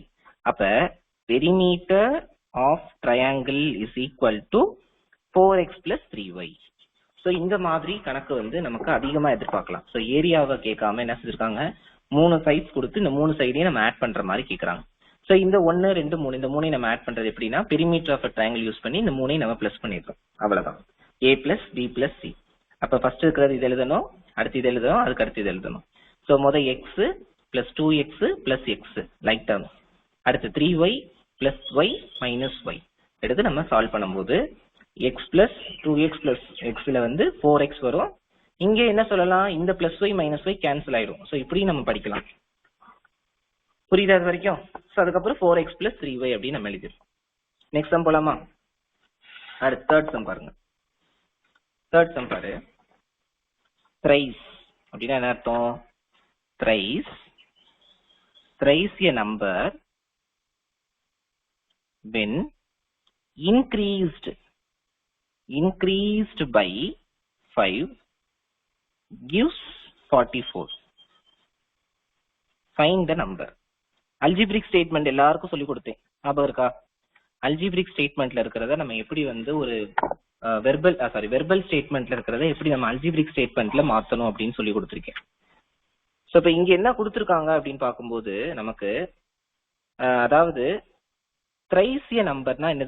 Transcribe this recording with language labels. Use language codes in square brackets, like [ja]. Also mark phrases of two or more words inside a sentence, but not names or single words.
[en] அப்ப perimeter of triangle is equal to 4x plus 3y. [ta] ஸோ இந்த மாதிரி கணக்கு வந்து நமக்கு அதிகமா எதிர்பார்க்கலாம். ஸோ ஏரியாவை கேட்காம என்ன செஞ்சிருக்காங்க, 3 சைட்ஸ் கொடுத்து இந்த 3 சைடையும் நம்ம ஆட் பண்ற மாதிரி கேட்கறாங்க. ஸோ இந்த 1 2 3 இந்த 3 நம்ம ஆட் பண்றது எப்படின்னா, [en] perimeter of triangle [ta] யூஸ் பண்ணி இந்த 3 நம்ம பிளஸ் பண்ணிடுறோம், அவ்வளவுதான். [en] a plus b plus c. [ta] அப்ப ஃபர்ஸ்ட் இருக்கிறது இது எழுதணும், அடுத்து இது எழுதணும், அதுக்கு அடுத்து இது எழுதணும். ஸோ முதல் [en] x plus 2x plus x like terms, [ta] அடுத்து [en] 3y plus y minus y [ta] எடுத்து நம்ம சால்வ் பண்ணும்போது [en] x plus 2x plus xல [ta] வந்து 4x வரும். இங்க என்ன சொல்லலாம், இந்த [en] plus y minus y [ta] கேன்சல் ஆயிடும். ஸோ இப்படி நம்ம படிக்கலாம். புரியுதா அது வரைக்கும்? ஸோ அதுக்கப்புறம் [en] 4x plus 3y [ta] அப்படின்னு நம்ம எழுதிருக்கோம். [en] next sum [ta] போலாமா? அடுத்து [en] third sum [ta] பாருங்க. [en] third sum [ta] பாரு, thrice அப்படின்னா என்ன அர்த்தம், [en] thrice a number when increased by 5 gives 44. Find the number. Algebraic statement [ta] எல்லாருக்கும் சொல்லி கொடுத்தேன், ஞாபகம் இருக்கா? [en] algebraic statement [ta] இருக்கிறத நம்ம எப்படி வந்து ஒரு [en] verbal statement [ta] இருக்கிறத எப்படி நம்ம [en] algebraic statement [ta] மாத்தணும் அப்படின்னு சொல்லி கொடுத்துருக்கேன். ஸோ இப்போ இங்க என்ன கொடுத்துருக்காங்க அப்படின்னு பார்க்கும்போது நமக்கு அதாவது [en] thrice a number [ta] என்னது?